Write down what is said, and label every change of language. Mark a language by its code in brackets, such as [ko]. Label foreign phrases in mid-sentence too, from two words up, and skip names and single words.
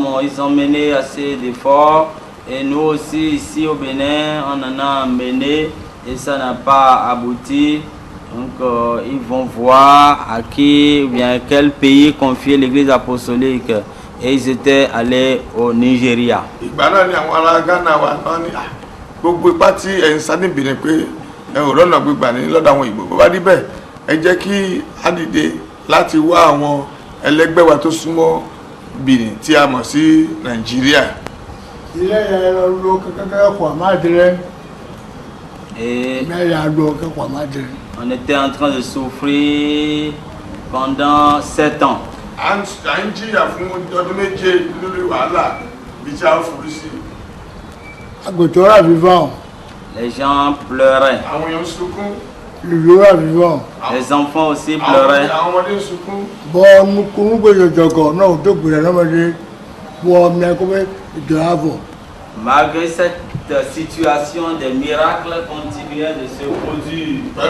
[fr] ils ont mené assez d'efforts, et nous aussi ici au Bénin, on en a mené et ça n'a pas abouti. Donc ils vont voir à qui ou bien quel pays confier l'église apostolique. Et ils étaient allés au Nigeria. [yo] Ọ̀rọ̀nà gbígbà ní lọ́dọ̀ àwọn Ìgbò bó bá rí bẹ́ẹ̀ ẹ jẹ́ kí á dìde láti wá àwọn ẹlẹ́gbẹ́ wa tó súnmọ́ Benin tí a mọ̀ sí Nàìjíríà. [fr] Et on était en train de souffrir pendant 7 ans. [yo] À ń jìyà fún ọdún méje lórí wàhálà bí tí a ń forí sí. [fr] Agotora vivant. Les gens pleuraient. Les enfants aussi pleuraient. Malgré cette situation, des miracles continuaient de se produire.